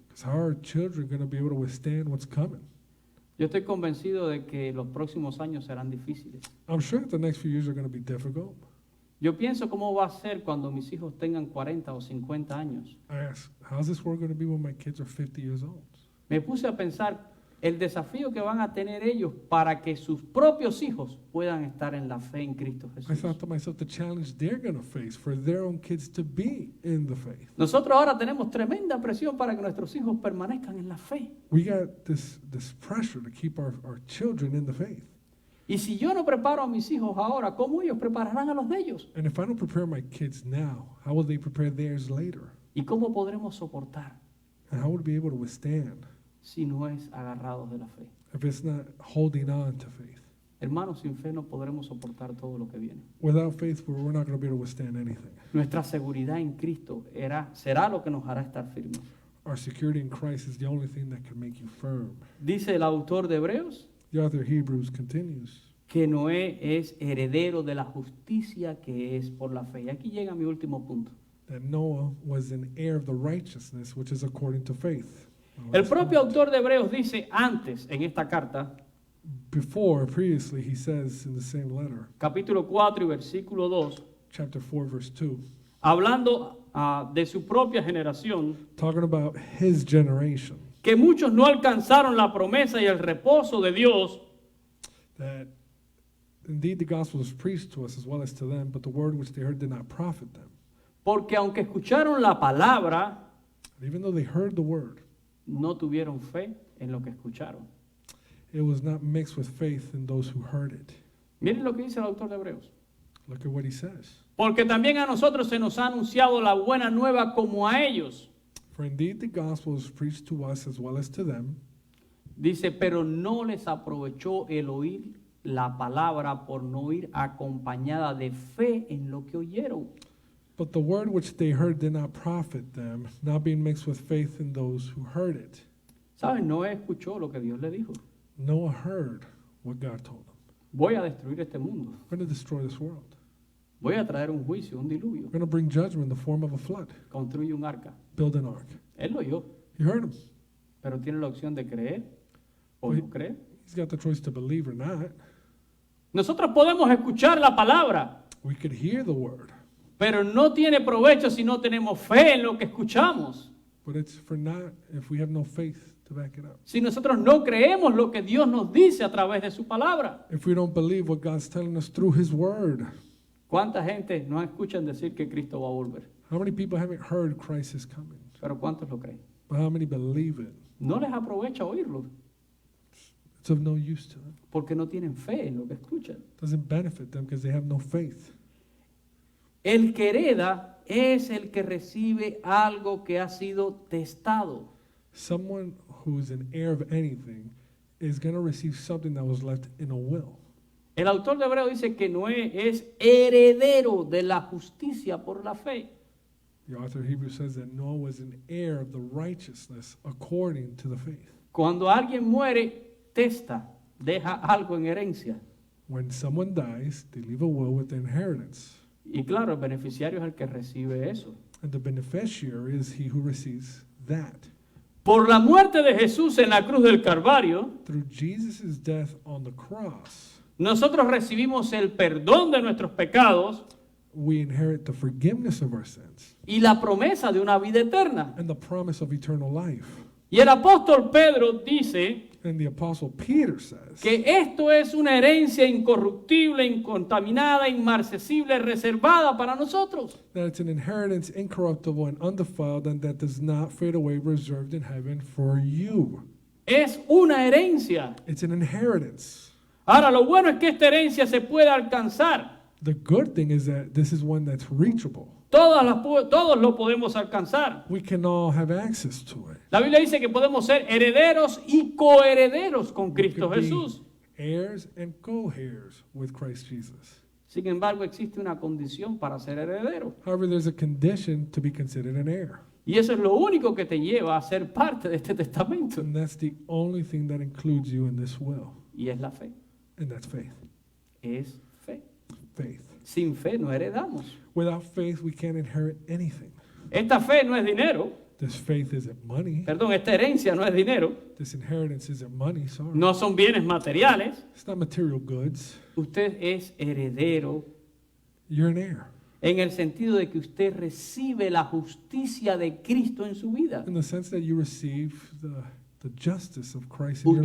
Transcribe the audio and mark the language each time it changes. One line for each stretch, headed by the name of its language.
English: Because how are children going to be able to withstand what's coming?
Spanish: Yo estoy convencido de que los próximos años serán difíciles.
English: I'm sure that the next few years are going to be difficult.
Spanish: Yo pienso cómo va a ser cuando mis hijos tengan 40 o 50 años.
English: I ask, how's this world going to be when my kids are 50 years old?
Spanish: Me puse a pensar el desafío que van a tener ellos para que sus propios hijos puedan estar en la fe en Cristo
English: I
Spanish: Jesús.
English: thought to myself the challenge they're going to face for their own kids to be in the faith.
Spanish: Nosotros ahora tenemos tremenda presión para que nuestros hijos permanezcan en la fe.
English: We got this pressure to keep our children in the faith.
Spanish: Y si yo no preparo a mis hijos ahora, ¿cómo ellos prepararán a los de ellos?
English: And if I don't prepare my kids now, how will they prepare theirs later?
Spanish: ¿Y cómo podremos soportar
English: And how would we be able to withstand
Spanish: si no es agarrados de la fe?
English: if it's not holding on to faith?
Spanish: Hermanos, sin fe no podremos soportar todo lo que viene.
English: Without faith, we're not going to be able to withstand anything.
Spanish: Nuestra seguridad en Cristo será lo que nos hará estar firmes.
English: Our security in Christ is the only thing that can make you firm.
Spanish: Dice el autor de Hebreos
English: The author of Hebrews continues
Spanish: que Noé es heredero de la justicia que es por la fe. Y aquí llega mi último punto.
English: that Noah was an heir of the righteousness which is according to faith.
Spanish: El propio autor de Hebreos dice antes en esta carta,
English: Previously, he says in the same letter,
Spanish: capítulo 4 y versículo 2,
English: chapter 4, verse 2,
Spanish: hablando de su propia generación,
English: talking about his generation,
Spanish: que muchos no alcanzaron la promesa y el reposo de Dios,
English: that indeed the gospel was preached to us as well as to them, but the word which they heard did not profit them.
Spanish: porque aunque escucharon la palabra,
English: And even though they heard the word,
Spanish: no tuvieron fe en lo que escucharon.
English: it was not mixed with faith in those who heard it.
Spanish: Miren lo que dice el autor de Hebreos.
English: Look at what he says.
Spanish: Porque también a nosotros se nos ha anunciado la buena nueva como a ellos.
English: For indeed the gospel is preached to us as well as to them,
Spanish: Dice, pero no les aprovechó el oír la palabra por no ir acompañada de fe en lo que oyeron.
English: but the word which they heard did not profit them, not being mixed with faith in those who heard it.
Spanish: ¿Saben? Noé escuchó lo que Dios le dijo.
English: Noah heard what God told him.
Spanish: Voy a destruir este mundo.
English: We're going to destroy this world.
Spanish: Voy a traer un juicio, un diluvio.
English: We're going to bring judgment in the form of a flood.
Spanish: Construye un arca.
English: Build an ark.
Spanish: Él lo oyó,
English: You heard him.
Spanish: pero tiene la opción de creer o no cree.
English: He's got the choice to believe or not.
Spanish: Nosotros podemos escuchar la palabra,
English: We could hear the word,
Spanish: pero no tiene provecho si no tenemos fe en lo que escuchamos.
English: but it's for not if we have no faith to back it up.
Spanish: Si nosotros no creemos lo que Dios nos dice a través de su palabra.
English: If we don't believe what God's telling us through His word.
Spanish: ¿Cuánta gente no escuchan decir que Cristo va a volver?
English: How many people haven't heard Christ is coming?
Spanish: Pero ¿cuántos lo creen?
English: But how many believe it?
Spanish: No les aprovecha oírlo,
English: It's of no use to them.
Spanish: porque no tienen fe en lo que escuchan.
English: It doesn't benefit them because they have no faith.
Spanish: El que hereda es el que recibe algo que ha sido testado.
English: Someone who's an heir of anything is going to receive something that was left in a will.
Spanish: El autor de Hebreo dice que Noé es heredero de la justicia por la fe.
English: The author of Hebrews says that Noah was an heir of the righteousness according to the faith.
Spanish: Cuando alguien muere, testa, deja algo en herencia.
English: When someone dies, they leave a will with the inheritance.
Spanish: Y claro, el beneficiario es el que recibe eso.
English: And the beneficiary is he who receives that.
Spanish: Por la muerte de Jesús en la cruz del Calvario,
English: Through Jesus' death on the cross,
Spanish: nosotros recibimos el perdón de nuestros pecados
English: we inherit the forgiveness of our sins
Spanish: y la promesa de una vida eterna.
English: and the promise of eternal life.
Spanish: Y el apóstol Pedro dice
English: And the apostle Peter says
Spanish: que esto es una herencia incorruptible, incontaminada, inmarcesible, reservada para nosotros.
English: that it's an inheritance incorruptible and undefiled and that does not fade away, reserved in heaven for you.
Spanish: Es una herencia.
English: It's an inheritance.
Spanish: Ahora, lo bueno es que esta herencia se puede alcanzar.
English: The good thing is that this is one that's reachable.
Spanish: Todos lo podemos alcanzar.
English: We can all have access to it.
Spanish: La Biblia dice que podemos ser herederos y coherederos con
English: We
Spanish: Cristo
English: could be
Spanish: Jesús.
English: heirs and co-heirs with Christ Jesus.
Spanish: Sin embargo, existe una condición para ser heredero.
English: However, there's a condition to be considered an heir.
Spanish: Y eso es lo único que te lleva a ser parte de este testamento.
English: And that's the only thing that includes you in this will.
Spanish: Y es la fe.
English: And that's faith.
Spanish: Es fe.
English: Faith.
Spanish: Sin fe no heredamos.
English: Without faith, we can't inherit anything.
Spanish: Esta fe no es dinero.
English: This faith isn't money.
Spanish: Perdón, esta herencia no es dinero.
English: This inheritance isn't money, sorry.
Spanish: No son bienes materiales.
English: It's not material goods.
Spanish: Usted es heredero
English: You're an heir.
Spanish: en el sentido de que usted recibe la justicia de Cristo en su vida.
English: In the sense that you receive the justice of Christ in your